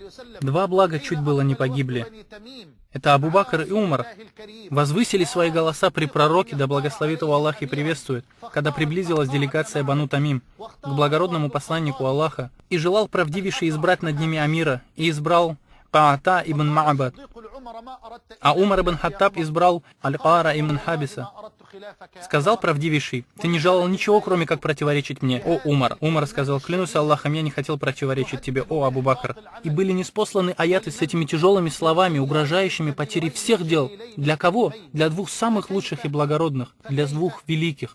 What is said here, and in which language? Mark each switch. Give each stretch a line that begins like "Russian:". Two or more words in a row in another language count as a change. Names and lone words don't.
Russian: Два блага чуть было не погибли. Это Абу Бакр и Умар возвысили свои голоса при пророке, да благословит его Аллах и приветствует, когда приблизилась делегация Бану Тамим к благородному посланнику Аллаха, и желал правдивейший избрать над ними амира, и избрал Таата ибн Ма'бад, а Умар ибн Хаттаб избрал Аль-Кара ибн Хабиса. Сказал правдивейший: «Ты не желал ничего, кроме как противоречить мне, о Умар». Умар сказал: «Клянусь Аллахом, я не хотел противоречить тебе, о Абу Бакр». И были ниспосланы аяты с этими тяжелыми словами, угрожающими потерей всех дел. Для кого? Для двух самых лучших и благородных, для двух великих.